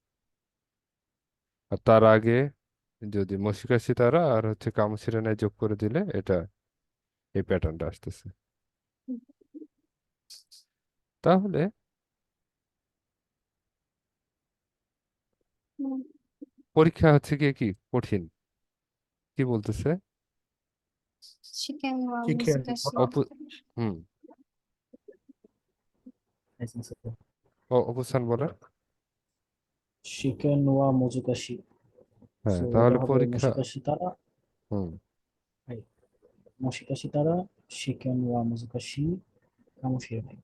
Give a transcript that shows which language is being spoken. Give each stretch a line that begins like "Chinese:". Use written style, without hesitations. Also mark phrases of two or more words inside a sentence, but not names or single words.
Bangla: আর তার আগে যদি
Japanese: もしかしたら
Bangla: আর হচ্ছে
Japanese: かもしれない
Bangla: যোগ করে দিলে এটা এই প্যাটার্নটা আসতেছে। তাহলে পরীক্ষা হচ্ছে গিয়ে কি কঠিন, কি বলতেছে?
Japanese: 試験は難 চিকেন しい。
Bangla: হুম, লাইসেন্স অবস্থান বলে।
Japanese: 試験は難しい.
Bangla: হ্যাঁ, সো এটা তাহলে হবে পরীক্ষা।
Japanese: もしかしたら,
Bangla: হুম,
Japanese: もしかしたら、試験は難しい、かもしれない.